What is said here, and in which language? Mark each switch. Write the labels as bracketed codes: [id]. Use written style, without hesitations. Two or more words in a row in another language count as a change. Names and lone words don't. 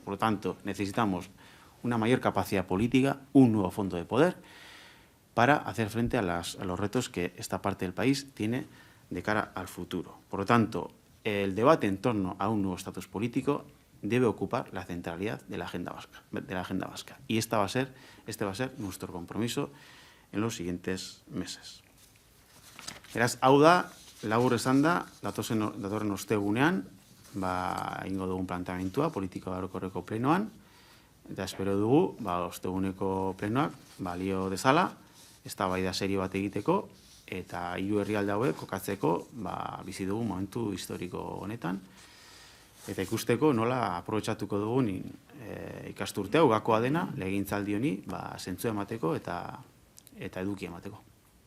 [es] Por lo tanto, necesitamos una mayor capacidad política, un nuevo fondo de poder para hacer frente a los retos que esta parte del país tiene de cara al futuro. Por lo tanto, el debate en torno a un nuevo estatus político debe ocupar la centralidad de la agenda vasca. Y este va a ser nuestro compromiso en los siguientes meses. [eu] Beraz, hau da, labur esanda, datorren ostegunean, ingo dugun planteamentua politiko orokorreko plenoan, eta espero dugu, osteguneko plenoak balio dezala, eztabaida serio bat egiteko, eta hiru herrialde hauek kokatzeko bizi dugu momentu historiko honetan, eta ikusteko nola aprobetxatuko dugun ikasturte hau gakoa dena, legegintzaldi honi, zentzua emateko eta eduki emateko.